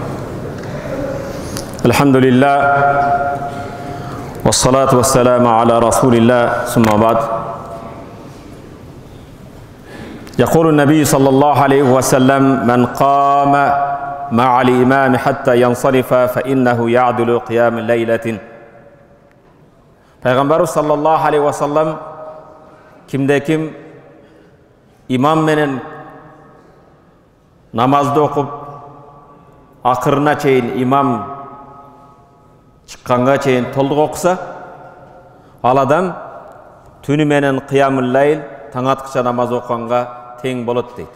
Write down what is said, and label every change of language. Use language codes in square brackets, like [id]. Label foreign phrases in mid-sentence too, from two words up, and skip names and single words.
[ar] الحمد لله والصلاة والسلام على رسول الله ثم بعد. يقول النبي صلى الله عليه وسلم: من قام مع الإمام حتى ينصرف فإنه يعدل قيام ليلة. [ky] Peygamberimiz [ar] صلى الله عليه وسلم [ky] кимде ким имам менен намазда окуп акырына чейин имам чыкканга чейин толук окуса, ал адам түнү менен [ar] قيام الليل [ky] таң аткыча намаз окуганга тең болот дейди.